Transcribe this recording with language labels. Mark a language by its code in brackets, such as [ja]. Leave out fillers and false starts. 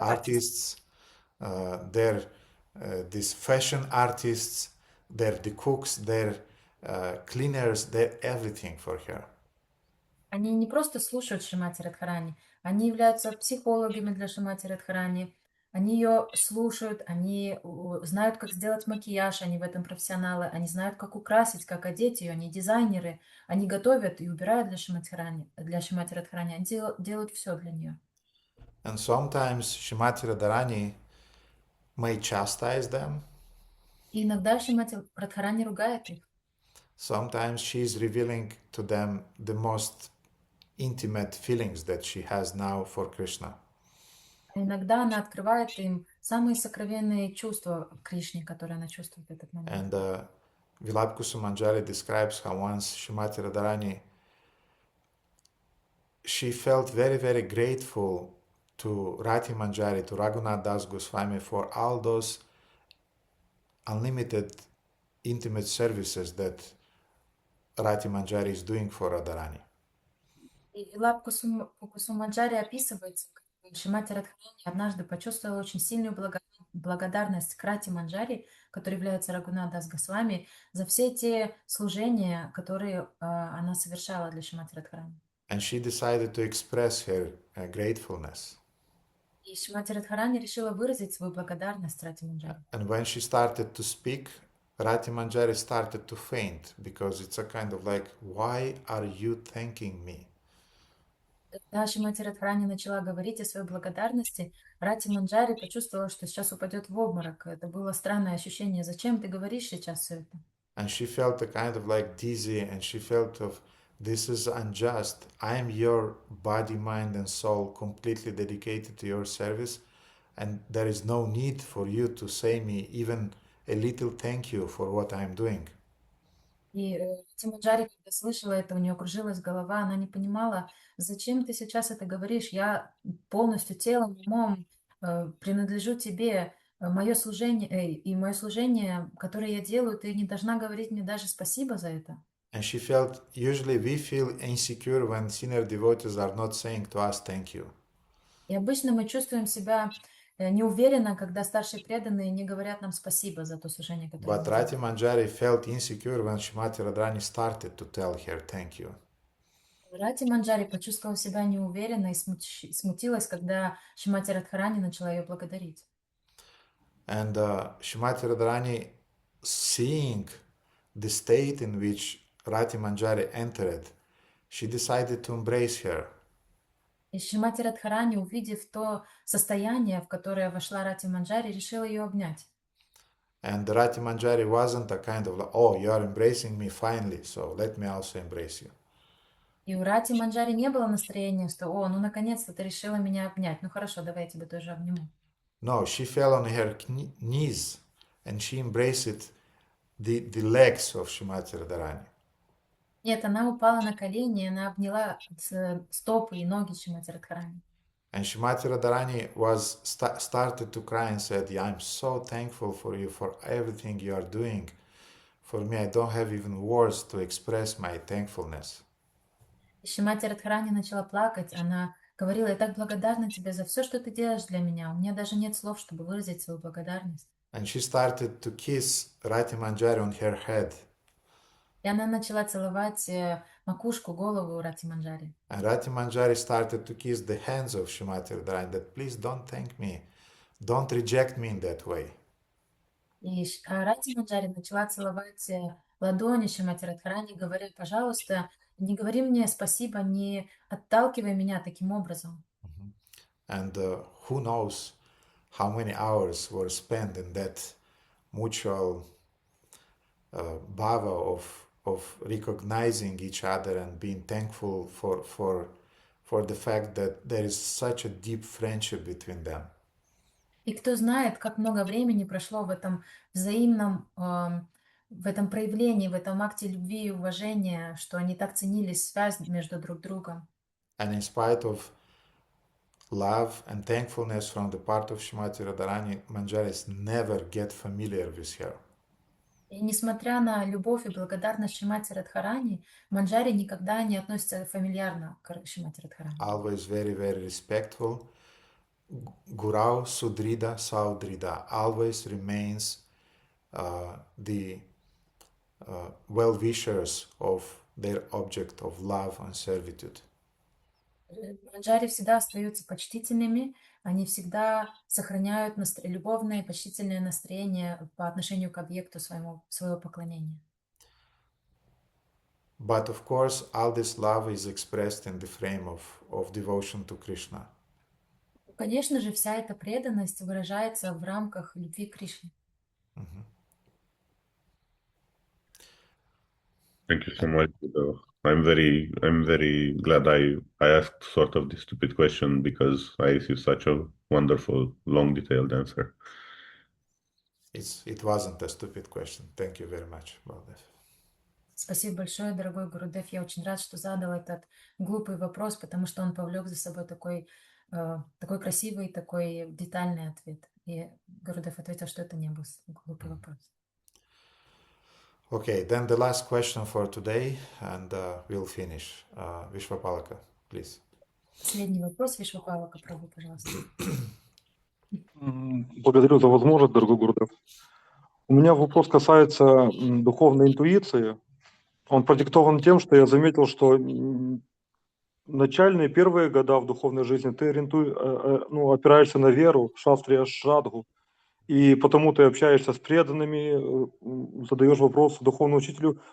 [en] artists, they're these fashion artists, they're the cooks, they're cleaners, they're everything for her. [ru] Они не просто слушают Шримати Радхарани, они являются психологами для Шримати Радхарани, они ее слушают, они знают, как сделать макияж, они в этом профессионалы, они знают, как украсить, как одеть ее, они дизайнеры, они готовят и убирают для Шримати Радхарани, они делают все для нее. [en] And sometimes Shrimati Radharani may chastise them. [ru] И иногда Шримати Радхарани ругает их. [en] Sometimes she is revealing to them the most intimate feelings that she has now for Krishna. [ru] Иногда она открывает им самые сокровенные чувства Кришне, которые она чувствует в этот момент. [en] And Vilapkusu Manjari describes how once Shrimati Radharani, she felt very, very grateful to Rati Manjari, to Raghunath Das Goswami for all those unlimited intimate services that Rati Manjari is doing for Radharani. [ru] И Вилапкусу Манджари описывается, как Шримати Радхарани однажды почувствовала очень сильную благодарность к Рати Манджари, который является Рагунат Дас Госвами, за все те служения, которые она совершала для Шримати Радхарани. [en] And she decided to express her gratefulness. [ru] И Шримати Радхарани решила выразить свою благодарность Рати Манджари. [en] And when she started to speak, Rati Manjari started to faint because it's a kind of like, why are you thanking me? [ru] Когда Шримати Радхарани начала говорить о своей благодарности, Рати Манджари почувствовала, что сейчас упадет в обморок. Это было странное ощущение. Зачем ты говоришь сейчас все это? [en] And she felt a kind of like dizzy, and she felt of, this is unjust. I am your body, mind and soul completely dedicated to your service, and there is no need for you to say me even a little thank you for what I am doing. [ru] И Рати Манджари, когда слышала это, у нее кружилась голова, она не понимала, зачем ты сейчас это говоришь, я полностью телом, умом принадлежу тебе, мое служение, которое я делаю, ты не должна говорить мне даже спасибо за это. [en] And she felt, usually we feel insecure when senior devotees are not saying to us thank you. [ru] И обычно мы чувствуем себя неуверенно, когда старшие преданные не говорят нам спасибо за то служение, которое мы [en] But [ru] делаем. [en] Rati Manjari felt insecure when Shrimati Radharani started to tell her thank you. [ru] Рати Манджари почувствовала себя неуверенно и смутилась, когда Шримати Радхарани начала ее благодарить. [en] And Shrimati Radharani, seeing the state in which Rati Manjari entered, she decided to embrace her. [ru] И Шримати Радхарани, увидев то состояние, в которое вошла Рати Манджари, решила ее обнять. [en] And Rati Manjari wasn't a kind of like, oh, you are embracing me finally, so let me also embrace you. [ru] И у Рати Манджари не было настроения, что, о, ну наконец-то ты решила меня обнять. Ну хорошо, давай я тебя тоже обниму. [en] No, she fell on her knees and she embraced the legs of Shrimati Radharani. [ru] Нет, она упала на колени, она обняла стопы и ноги Шримати Радхарани. [en] And Shrimati Radharani was started to cry and said, yeah, I'm so thankful for you, for everything you are doing. For me, I don't have even words to express my thankfulness. [ru] И Шримати Радхарани начала плакать. Она говорила, я так благодарна тебе за все, что ты делаешь для меня. У меня даже нет слов, чтобы выразить свою благодарность. [en] And she started to kiss Rati Manjari on her head. [ru] И она начала целовать макушку, голову Рати Манджари. [en] And Rati Manjari started to kiss the hands of Shrimati Radharani, that please don't thank me, don't reject me in that way. [ru] И Рати Манджари начала целовать ладони Шримати Радхарани, говоря, пожалуйста, не говори мне спасибо, не отталкивай меня таким образом. [en] And who knows how many hours were spent in that mutual bhava of recognizing each other and being thankful for the fact that there is such a deep friendship between them. [ru] И кто знает, как много времени прошло в этом взаимном, в этом проявлении, в этом акте любви и уважения, что они так ценили связь между друг другом. [en] And in spite of love and thankfulness from the part of Shrimati Radharani, Manjaris never get familiar with her. [ru] И несмотря на любовь и благодарность Шримати Радхарани, Манджари никогда не относится фамильярно к Шримати Радхарани. [en] Always very, very respectful. Gurau Sudrida Saudrida always remains the well-wishers of their object of love and servitude. [ru] Манджари всегда остаются почтительными, они всегда сохраняют любовное и почтительное настроение по отношению к объекту своего поклонения. [en] But of course, all this love is expressed in the frame of devotion to Krishna. [ru] Конечно же, вся эта преданность выражается в рамках любви к Кришне. [en] Thank you so much. I'm very glad I asked sort of the stupid question because I received such a wonderful, long, detailed answer. It wasn't a stupid question. Thank you very much, Baldev. [ru] Спасибо большое, дорогой Гурудев. Я очень рад, что задал этот глупый вопрос, потому что он повлек за собой такой красивый, такой детальный ответ. И Гурудев ответил, что это не был глупый вопрос. [en] Okay, then the last question for today, and we'll finish. Vishwapalaka, please. [ru] Последний вопрос, Вишвапалака, Прабhu, пожалуйста. Благодарю за возможность, дорогой Гурудев. У меня вопрос касается духовной интуиции. Он продиктован тем, что я заметил, что начальные первые года в духовной жизни ты опираешься на веру, шастрия шрадгу, и потому ты общаешься с преданными, задаешь вопросы духовному учителю.